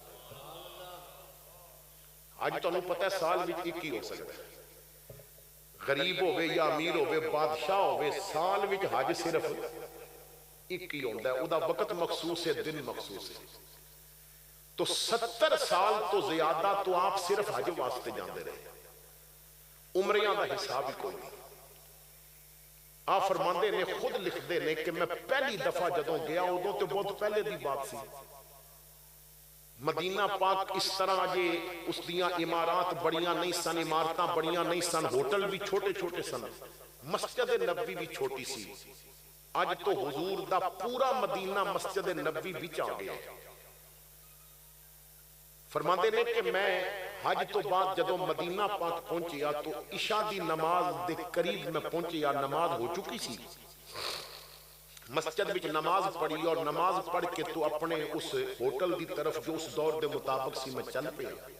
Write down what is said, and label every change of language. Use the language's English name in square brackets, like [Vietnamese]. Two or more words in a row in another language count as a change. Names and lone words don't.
[Punjabi] حج تو انہوں پتہ ہے سال وچ ایک ہی ہو سکتا ہے غریب ہوئے یا امیر ہوئے بادشاہ ہوئے سال وچ حج صرف ایک ہی ہوتا ہے او دا وقت مخصوص ہے دن مخصوص ہے تو 70 سال تو زیادہ تو آپ صرف حج واسطے جاندے رہے عمریاں دا حساب ہی کوئی نہیں آپ فرماندے نے خود لکھ دے نے کہ میں پہلی دفعہ جدوں گیا ادوں تو بہت پہلے دی بات سی مدینہ پاک اس طرح جے اس دیاں عمارات بڑیاں نہیں سن عمارتاں بڑیاں نہیں سن ہوٹل بھی چھوٹے چھوٹے سن مسجد نبوی بھی چھوٹی سی اج تو حضور دا پورا مدینہ مسجد نبوی وچ آ گیا فرماندے نے کہ میں حج تو بعد جدوں مدینہ پاک پہنچیا تو عشاء دی نماز دے قریب میں پہنچیا نماز ہو چکی سی مسجد وچ نماز پڑھی اور نماز پڑھ کے تو اپنے اس ہوٹل دی طرف جو اس دور دے مطابق سی میں چل پیا